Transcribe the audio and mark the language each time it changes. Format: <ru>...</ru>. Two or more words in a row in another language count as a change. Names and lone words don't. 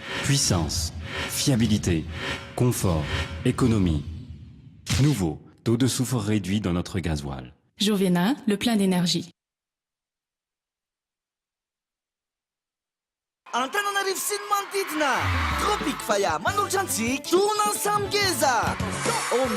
<fr>Puissance, fiabilité, confort, économie. Nouveau, taux de soufre réduit dans notre gasoil. Jovena, le plein d'énergie.</fr> <mg>Antananarivo sy ny manodidina Tropique Faya manolotra antsika Tournan Samgeza ao amin'ny</mg>